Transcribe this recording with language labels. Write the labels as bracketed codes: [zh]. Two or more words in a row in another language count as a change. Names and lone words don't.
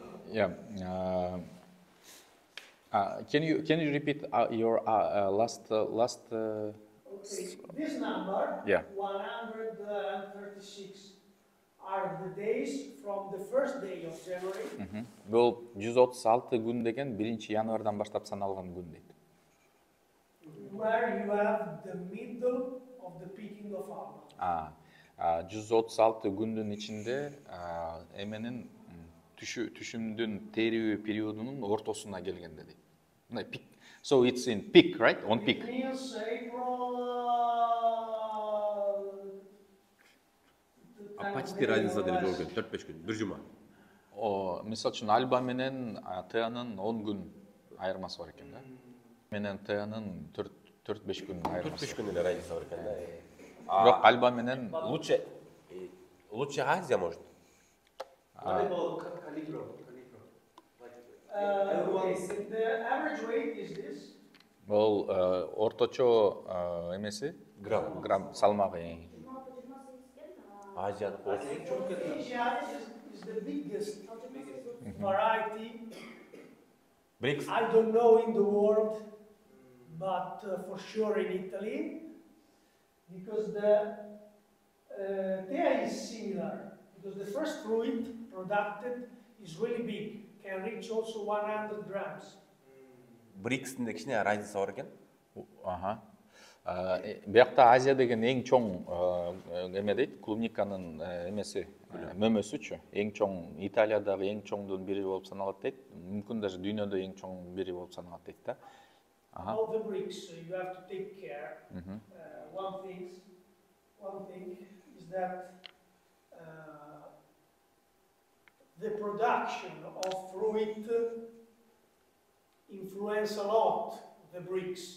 [en] Yeah. Can you repeat your last? Okay, this number, Yeah. 136, are the days from the first day of January. [ky] Бул 136 күн деген 1 январдан баштап саналган күн дейт. [en] Where you have the middle of the picking of alba. [ky] 136 күндүн ичинде эменин түшүмдүн терүү периодунун ортосуна келгенде дейт. Мындай пик. [en] So it's in peak, right? On peak. It means April. [ru] Почти разница [ky] деле жок экен, 4-5 күн, бир жума. Мисалы үчүн Альба менен Теанын 10 күн айырмасы бар экен да. Менен Теанын 4-5 күн айырмасы. 4-5 күн эле разница бар экен да. Бирок Альба менен [ru] Лучше Азия может. [en] What about Calibro? The average weight is this. [ky] бул орточо эмеси грамм салмагы. Азия [en] Asia is the biggest variety. BRICS. I don't know in the world, but for sure in Italy, because the Thea is similar. Because the first fruit produced is really big, can reach also 100 grams. [ky] BRICS-тин кичине разница бар экен. Биякта Азия деген эң чоң эме дейт, клубниканын эмеси, мөмөсүчү. Эң чоң Италиядагы эң чоңдун бири болуп саналат дейт. Мүмкүн даже дүйнөдө эң чоң бири болуп саналат дейт да. [en] All the BRICS, you have to take care. One thing is that the production of fruit influence a lot the BRICS.